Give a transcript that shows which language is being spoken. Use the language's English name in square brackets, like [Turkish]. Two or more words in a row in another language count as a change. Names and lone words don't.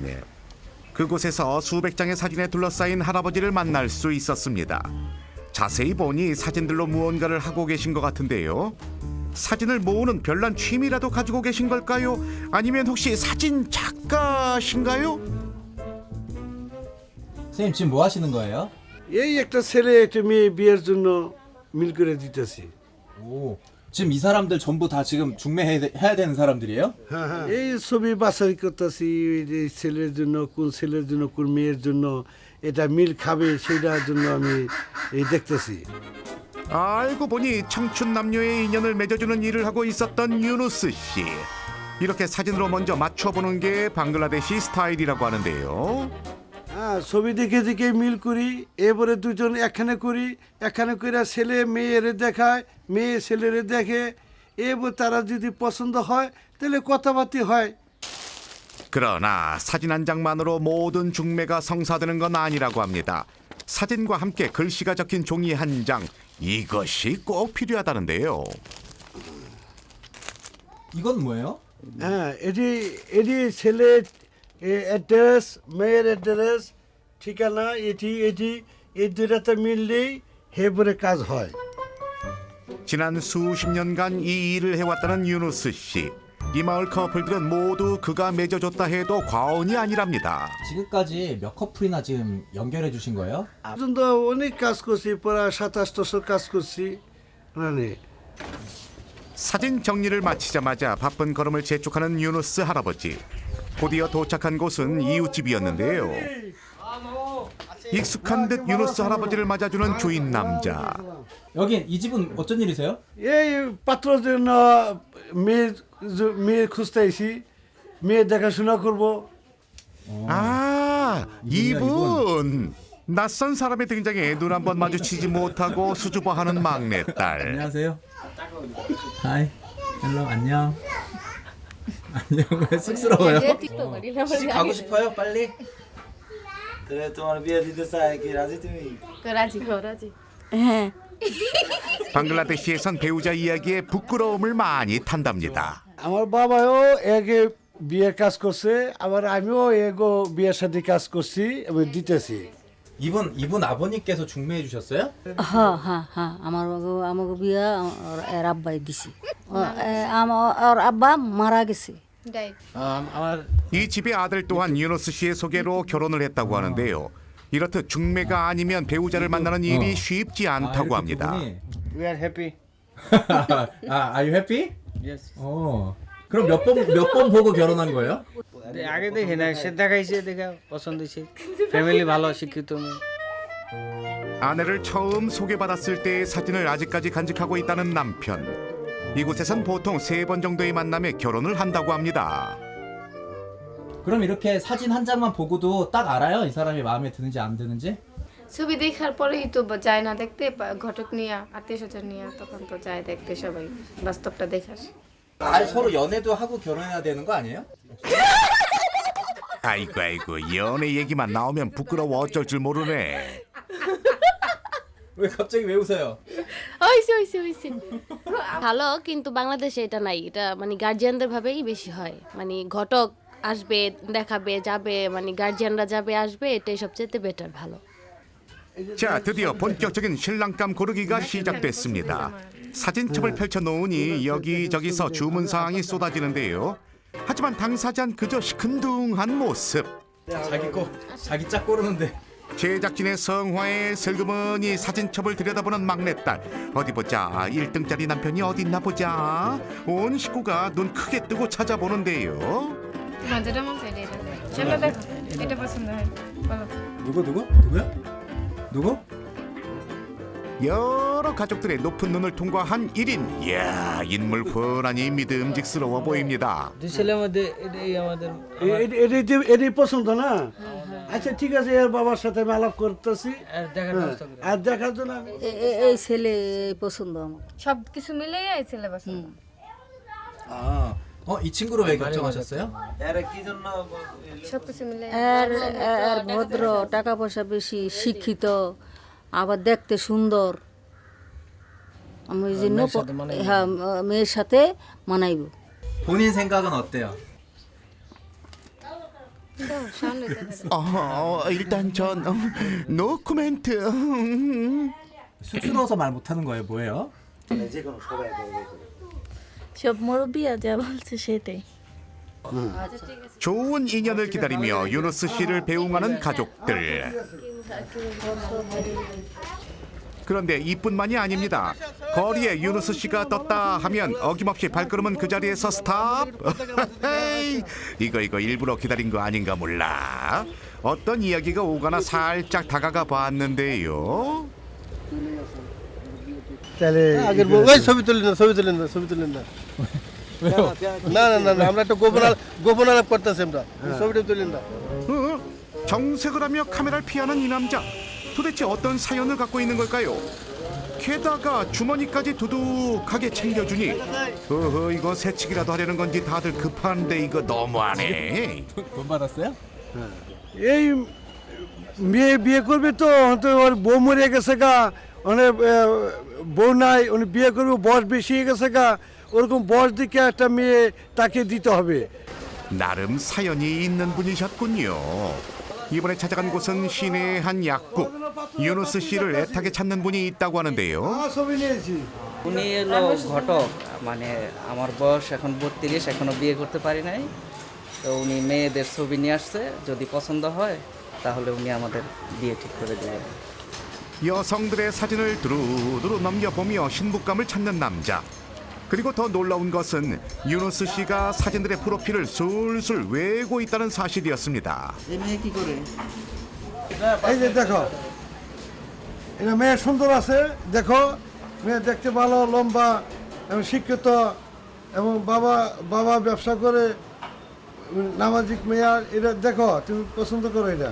[Korean] 그곳에서 수백 장의 사진에 둘러싸인 할아버지를 만날 수 있었습니다. 자세히 보니 사진들로 무언가를 하고 계신 것 같은데요. 사진을 모으는 별난 취미라도 가지고 계신 걸까요? 아니면 혹시 사진 작가신가요? 선생님 지금 뭐 하시는 거예요? [Bangla] এই একটা ছেলে একটা মেয়ে বিয়ের জন্য মিল করে দিতেছি। [Korean] 오, 지금 이 사람들 전부 다 지금 중매해야 되는 사람들이에요? [Bangla] এই ছবি বাছাই করতেছি এই ছেলের জন্য কোন ছেলের জন্য কোন মেয়ের জন্য এটা মিল খাবে সেটার জন্য আমি এই দেখতেছি। [Korean] 알고 보니 청춘 남녀의 인연을 맺어주는 일을 하고 있었던 유누스 씨. 이렇게 사진으로 먼저 맞춰보는 게 방글라데시 스타일이라고 하는데요. [Bangla] ছবি দেখে দেখে মিল করি এবারে দুজন একখানে করি একখানে করে ছেলে মেয়েরে দেখায় মেয়ে ছেলেরে দেখে এবার তারা যদি পছন্দ হয় তাহলে কথাবার্তা হয়। [Korean] 그러나 사진 한 장만으로 모든 중매가 성사되는 건 아니라고 합니다. 사진과 함께 글씨가 적힌 종이 한 장, 이것이 꼭 필요하다는데요. 이건 뭐예요? [Bangla] এটি এটি ছেলের অ্যাড্রেস মেয়ের অ্যাড্রেস ঠিকানা এটি এটি এই দুটাতে মিললেই হেবরে কাজ হয়। [Korean] 지난 수십 년간 이 일을 해왔다는 유누스 씨. 이 마을 커플들은 모두 그가 맺어줬다 해도 과언이 아니랍니다. 지금까지 몇 커플이나 지금 연결해 주신 거예요? [Bangla] পর্যন্ত অনেক কাজ করছি প্রায় 27 কাজ করছি মানে [Korean] 사진 정리를 마치자마자 바쁜 걸음을 재촉하는 유누스 할아버지. 곧이어 도착한 곳은 이웃집이었는데요. 익숙한 듯 유누스 할아버지를 맞아주는 주인 남자. 여긴 이 집은 어쩐 일이세요? [Bangla] এই পাত্রের জন্য মেয়ে মেয়ে খুঁজতেছি মেয়ে দেখাশোনা করব। [Korean] 아, 이분. 낯선 사람의 등장에 눈 한 번 마주치지 못하고 수줍어하는 막내딸. 안녕하세요. [English] Hi, hello [Korean] 안녕. 안녕. 왜 쑥스러워요? 시집 가고 싶어요? 빨리. [Bangla] তাহলে তোমার বিয়ে দিতে চায় কি রাজি তুমি? [Korean] 그라지. 방글라데시에선 배우자 이야기에 부끄러움을 많이 탄답니다. [Bangla] আমার বাবাও একে বিয়ের কাজ করছে আবার আমিও এগো বিয়ের সাথে কাজ করছি এবং দিতেছি। [Korean] 이분 아버님께서 중매해 주셨어요? [Bangla] হ্যাঁ আমাকে বিয়া এর আব্বাই দিছি আমার আব্বা মারা গেছে [Korean] 이 집의 아들 또한 유노스 씨의 소개로 결혼을 했다고 하는데요. 이렇듯 중매가 아니면 배우자를 만나는 일이 쉽지 않다고 합니다. [English] We are happy. are you happy? Yes. [Korean] 그럼 몇 번 보고 결혼한 거예요? [Bangla] আগে দেখে না সে দেখাইছে দেখা পছন্দ হয়েছে ফ্যামিলি ভালো শিক্ষিত মেয়ে [Korean] 아내를 처음 소개받았을 때의 사진을 아직까지 간직하고 있다는 남편. 이곳에선 보통 3번 정도의 만남에 결혼을 한다고 합니다. 그럼 이렇게 사진 한 장만 보고도 딱 알아요? 이 사람이 마음에 드는지 안 드는지? [Bangla] ছবি দেখার পরেই তো যায় না দেখতে ঘটক নিয়ে আত্মীয় স্বজন নিয়ে তখন তো যায় দেখতে সবাই বাস্তবটা দেখে আসে [Korean] 아 서로 연애도 하고 결혼해야 되는 거 아니에요? 아이고 연애 얘기만 나오면 부끄러워 어쩔 줄 모르네. 왜 갑자기 왜 웃어요? [Bangla] হইছে ভালো কিন্তু বাংলাদেশে এটা নাই এটা মানে গার্জিয়ানদের ভাবেই বেশি হয় মানে ঘটক আসবে দেখাবে যাবে মানে গার্জিয়ানরা যাবে আসবে এটাই সবচেয়ে বেটার ভালো [Korean] 자, 드디어 본격적인 신랑감 고르기가 시작됐습니다. 사진첩을 펼쳐놓으니 여기저기서 주문 사항이 쏟아지는데요. 하지만 당사자는 그저 시큰둥한 모습. 자기 짝 고르는데 제작진의 성화에 슬그머니 사진첩을 들여다보는 막내딸. 어디 보자. 1등짜리 남편이 어딨나 보자. 온 식구가 눈 크게 뜨고 찾아보는데요. [Bangla] তোমার যেটা মন চাই এটা সেটা দেখো এটা পছন্দ হয় বলো [Korean] 누구야? 누구? 여러 가족들의 높은 눈을 통과한 1인. 이야, 인물 훤하니 믿음직스러워 보입니다. [Bangla] দুই ছেলের মধ্যে এটাই আমাদের এটাই পছন্দ না আচ্ছা ঠিক আছে এর বাবার সাথে আমি আলাপ করতেছি আর দেখার ব্যবস্থা করে আর দেখার জন্য আমি এই ছেলে পছন্দ আমার সব কিছু মিলেই এই ছেলে পছন্দ [Korean] 이 친구로 왜 결정하셨어요? [Bangla] সব কিছু মিলে আর ভদ্র টাকা পয়সা বেশি শিক্ষিত আবার দেখতে সুন্দর আমি এই জন্য হ্যাঁ মেয়ের সাথে মানাইব [Korean] 본인 생각은 어때요? 일단 전 [English] no comment. [Korean] 쑥스러워서 말 못하는 거예요? 뭐예요? [Bangla] সব মুরব্বিয়া যা বলছে সেটাই [Korean] 좋은 인연을 기다리며 유누스 씨를 배웅하는 가족들. 그런데 이뿐만이 아닙니다. 거리에 유누스 씨가 떴다 하면 어김없이 발걸음은 그 자리에서 스탑. 헤이, 이거 일부러 기다린 거 아닌가 몰라. 어떤 이야기가 오거나 살짝 다가가 봤는데요. [Bangla] তাহলে আগের ওই ছবি তুলেন না না আমরা একটা গোপন আলাপ করতেছি আমরা ছবিটা তুলেন না [Korean] 어? 정색을 하며 카메라를 피하는 이 남자. 도대체 어떤 사연을 갖고 있는 걸까요? 게다가 주머니까지 두둑하게 챙겨주니 어허 이거 새치기라도 하려는 건지 다들 급한데 이거 너무하네. 돈 받았어요? [Bangla] এই মেয়ে বিয়ে করবে তো হয়তো ওর বউ মরে গেছে গা অনেক বউ নাই উনি বিয়ে করবে বয়স বেশি হয়ে গেছে গা ওরকম বয়স দিকে একটা মেয়ে তাকে দিতে হবে [Korean] 나름 사연이 있는 분이셨군요. 이번에 찾아간 곳은 시내의 한 약국. 유누스 씨를 애타게 찾는 분이 있다고 하는데요. [Bangla] ছবি নিয়েছি উনি এলো ঘটক মানে আমার বয়স এখন 32 এখনো বিয়ে করতে পারি নাই তো উনি মেয়েদের ছবি নিয়ে আসছে যদি পছন্দ হয় তাহলে উনি আমাদের বিয়ে ঠিক করে দেবেন [Korean] 여성들의 사진을 두루두루 넘겨보며 신부감을 찾는 남자. 그리고 더 놀라운 것은 유누스 씨가 사진들의 프로필을 술술 외우고 있다는 사실이었습니다. [Bangla] এই যে দেখো এটা মেয়ে সুন্দর আছে দেখো মেয়ে দেখতে ভালো লম্বা এবং শিক্ষিত এবং বাবা ব্যবসা করে নামাজিক মেয়ে এটা দেখো তুমি পছন্দ করো এটা